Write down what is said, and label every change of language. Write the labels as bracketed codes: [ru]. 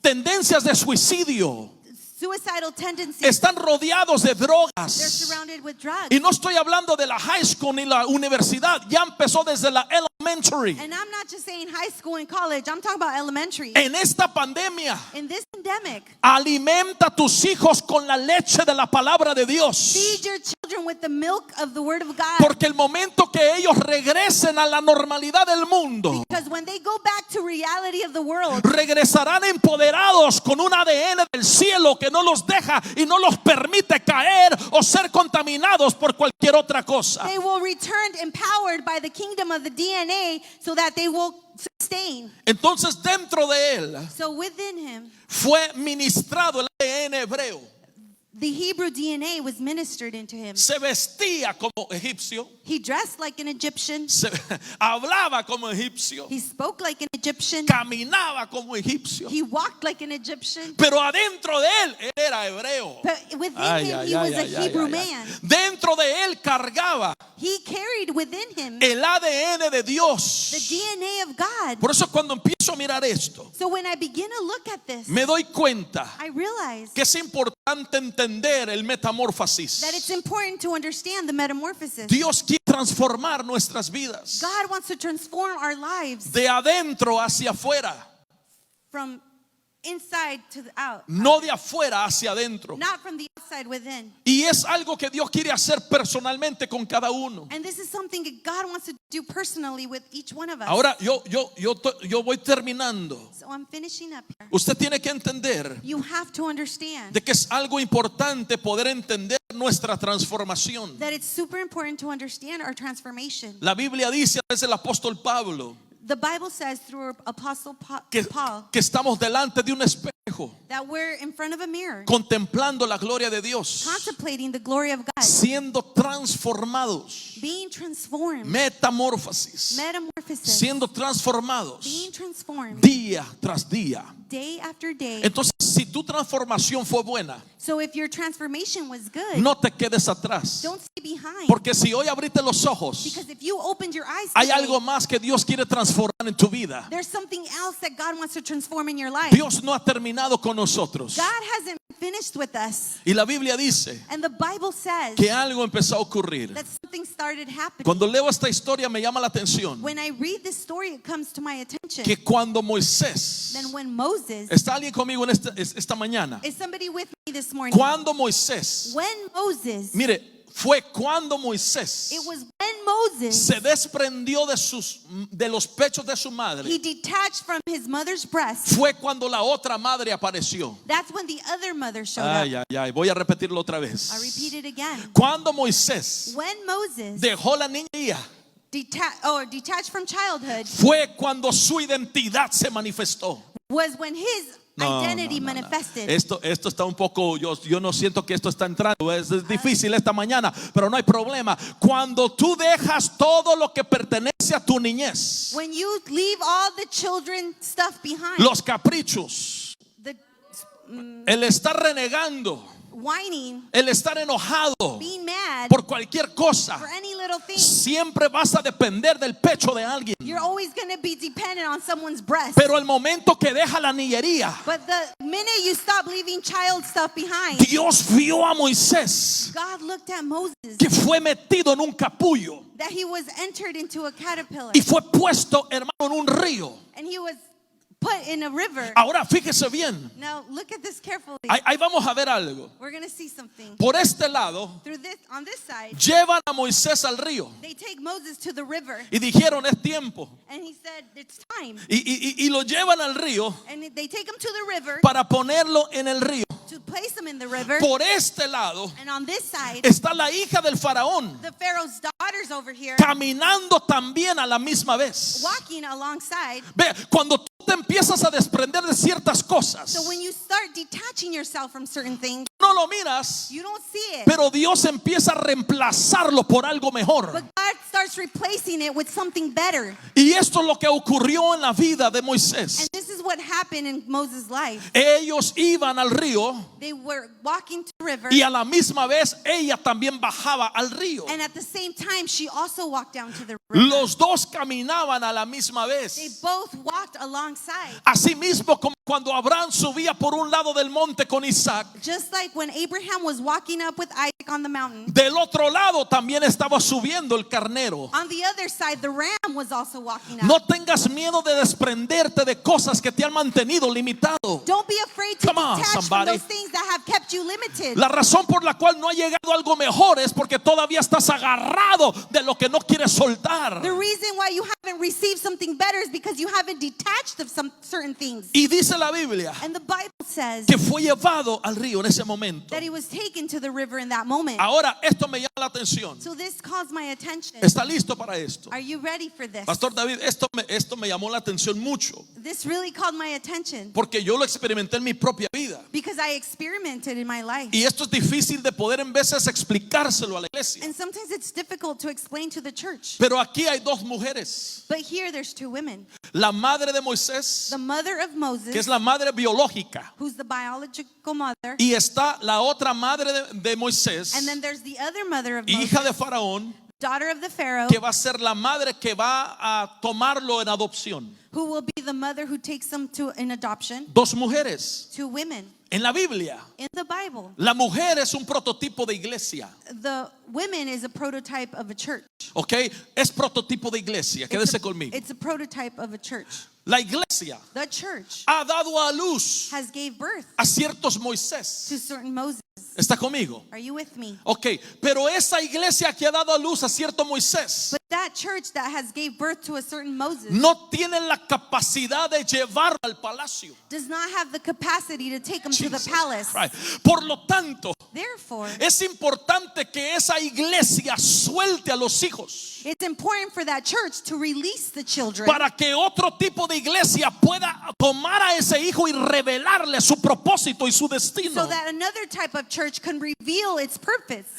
[es] tendencias de suicidio. [en] suicidal tendencies. [es] Están rodeados de [en] They're [es] drogas. [en] surrounded with drugs. [es] Y no estoy hablando de la [en] high school [es] ni la universidad. Ya empezó desde la elementary. [en] And I'm not just saying high school and college. I'm talking about elementary. [es] En esta pandemia, [en] In this pandemic, [es] alimenta a tus hijos con la leche de la palabra de Dios. [en] feed your children with the milk of the Word of God. [es] Porque el momento que ellos regresen a la normalidad del mundo, [en] Because when they go back to reality of the world, [es] regresarán empoderados con un ADN del cielo que no los deja y no los permite caer o ser contaminados por cualquier otra cosa. [en] they will return empowered by the kingdom of the DNA so that they will sustain. [es] Entonces dentro de él [en] So within him, [es] fue ministrado el ADN hebreo. [en] the Hebrew DNA was ministered into him. [es] Se vestía como egipcio, [en] He dressed like an Egyptian. [es] hablaba como egipcio, [en] He spoke like an Egyptian. [es] caminaba como egipcio. [en] He walked like an Egyptian. [es] Pero adentro de él era hebreo. [en] But within him, he was a Hebrew man. [es] Dentro de él cargaba [en] He carried within him [es] el ADN de [en] the [es] Dios. [en] DNA of God. [es] Por eso cuando empiezo a mirar esto, [en] So when I begin to look at this, [es] me doy cuenta [en] I realize [es] que es importante entender el metamorfosis. [en] that it's important to understand the metamorphosis. [es] Dios quiere transformar nuestras vidas [en] God wants to transform our lives [es] de adentro hacia afuera, [en] from inside to the out, [es] no de afuera hacia adentro. [en] not from the outside within. [es] Y es algo que Dios quiere hacer personalmente con cada uno. [en] And this is something that God wants to do personally with each one of us. [es] Ahora yo voy terminando. [en] So I'm finishing up here. [es] Usted tiene que entender [en] You have to understand [es] de que es algo importante poder entender nuestra transformación. [en] that it's super important to understand our transformation. [es] La Biblia dice, es el apóstol Pablo, [en] The Bible says through Apostle Paul [es] que estamos delante de un espejo, [en] that we're in front of a mirror [es] contemplando la gloria de Dios, [en] contemplating the glory of God, [es] siendo transformados, [en] being transformed, [es] metamorfosis, [en] metamorphosis, [es] siendo transformados [en] being transformed [es] día tras día. [en] day after day. [es] Entonces, si tu transformación fue buena, [en] So if your transformation was good, [es] no te quedes atrás. [en] don't stay behind. [es] Porque si hoy abriste los ojos, [en] Because if you opened your eyes [es] hay [en] today, [es] algo más que Dios quiere transformar en tu vida. [en] there's something else that God wants to transform in your life. [es] Dios no ha terminado con nosotros. [en] God hasn't finished with us. [es] Y la Biblia dice [en] And the Bible says [es] que algo empezó a ocurrir. [en] that something started happening. [es] Cuando leo esta historia me llama la atención [en] When I read this story, it comes to my attention. [es] que cuando Moisés, [en] Then when Moses, [es] ¿está alguien conmigo en esta mañana? [en] is somebody with me this morning? [es] Cuando Moisés, [en] When Moses, [es] mire, fue cuando Moisés [en] it was when Moses, [es] se desprendió de los pechos de su [en] he [es] madre, [en] detached from his mother's breast. [es] fue cuando la otra madre apareció. [en] That's when the other mother showed up. [es] Ay, ay, ay, voy a repetirlo otra [en] I'll [es] vez. [en] repeat it again. [es] Cuando Moisés [en] When Moses [es] dejó la niñería, [en] detached from childhood [es] fue cuando su identidad se manifestó. [en] was when his identity manifested. [es] Esto está un poco, yo no siento que esto está entrando, es difícil esta mañana, pero no hay problema. Cuando tú dejas todo lo que pertenece a tu niñez, [en] When you leave all the children stuff behind, [es] los caprichos, [en] the [es] el estar renegando, [en] whining, [es] el estar enojado [en] being mad [es] por cualquier cosa, [en] for any little thing, [es] siempre vas a depender del pecho de alguien. [en] you're always going to be dependent on someone's breast. [es] Pero el momento que deja la niñería, [en] But the minute you stop leaving child stuff behind, [es] Dios vio a Moisés [en] God looked at Moses, [es] que fue metido en un capullo [en] that he was entered into a caterpillar, [es] y fue puesto, hermano, en un río. [en] and he was put in a river. [es] Ahora fíjese bien, [en] Now look at this carefully. [es] ahí vamos a ver algo. [en] We're going to see something. [es] Por este lado, [en] Through this, on this side, [es] llevan a Moisés al río [en] they take Moses to the river, [es] y dijeron, es tiempo. [en] and he said, it's time. [es] Y lo llevan al río [en] And they take him to the river [es] para ponerlo en el río. [en] to place him in the river. [es] Por este lado [en] And on this side, [es] está la hija del faraón [en] the Pharaoh's daughters over here [es] caminando también a la misma vez. [en] walking alongside. [es] Ve, cuando tú te empiezas a desprender de ciertas cosas, [en] So when you start detaching yourself from certain things, [es] no lo miras, [en] You don't see it. [es] pero Dios empieza a reemplazarlo por algo mejor. [en] But God starts replacing it with something better. [es] Y esto es lo que ocurrió en la vida de Moisés. [en] And this is what happened in Moses' life. [es] Ellos iban al río [en] They were walking to the river, [es] y a la misma vez ella también bajaba al río. [en] and at the same time, she also walked down to the river. [es] Los dos caminaban a la misma [en] They [es] vez. [en] both walked alongside. [es] Asimismo, como cuando Abraham subía por un lado del monte con Isaac, [en] Just like when Abraham was walking up with Isaac on the mountain, [es] del otro lado también estaba subiendo el carnero. [en] on the other side, the ram was also walking up. [es] No tengas miedo de desprenderte de cosas que te han mantenido limitado. [en] Don't be afraid to Come on, detach from somebody. those things that have kept you limited. [es] La razón por la cual no ha llegado algo mejor es porque todavía estás agarrado de lo que no quieres soltar. [en] The reason why you haven't received something better is because you haven't detached of some certain things. [es] Y dice la Biblia [en] And the Bible says [es] que fue llevado al río en ese momento. [en] that he was taken to the river in that moment. [es] Ahora, esto me llama la atención. [en] So this caused my attention. [es] ¿Está listo para esto? [en] Are you ready for this? [es] Pastor David, esto me llamó la atención mucho, [en] This really called my attention [es] porque yo lo experimenté en mi propia vida. [en] because I experimented in my life. [es] Y esto es difícil de poder en veces explicárselo a la iglesia. [en] And sometimes it's difficult to explain to the church. [es] Pero aquí hay dos mujeres. [en] But here there's two women. [es] La madre de Moisés, [en] The mother of [es] que [en] Moses, [es] es la madre biológica, [en] who's the biological mother. [es] y está la otra madre de Moisés, [en] And then there's the other mother of Moses, [es] hija de Faraón, [en] daughter of the Pharaoh, [es] que va a ser la madre que va a tomarlo en adopción. [en] who will be the mother who takes them to in adoption. [es] Dos mujeres. [en] Two women. [es] En la Biblia, [en] In the Bible, [es] la mujer es un prototipo de iglesia. [en] the women is a prototype of a church. [es] ¿Ok? Es prototipo de iglesia. Quédese conmigo. [en] It's a prototype of a church. [es] La iglesia [en] The church [es] ha dado a luz [en] has gave birth [es] a ciertos [en] to [es] Moisés. [en] certain Moses. [es] ¿Está conmigo? [en] Are you with me? [es] Ok, pero esa iglesia que ha dado a luz a cierto Moisés [en] But that church that has gave birth to a certain Moses [es] no tiene la capacidad de llevarlo al palacio. [en] does not have the capacity to take him to the Jesus palace. [es] Christ. Por lo tanto, [en] Therefore, [es] es importante que esa iglesia suelte a los hijos [en] it's important for that church to release the children [es] para que otro tipo de iglesia pueda tomar a ese hijo y revelarle su propósito y su destino. [en] so that another type of church can reveal its purpose.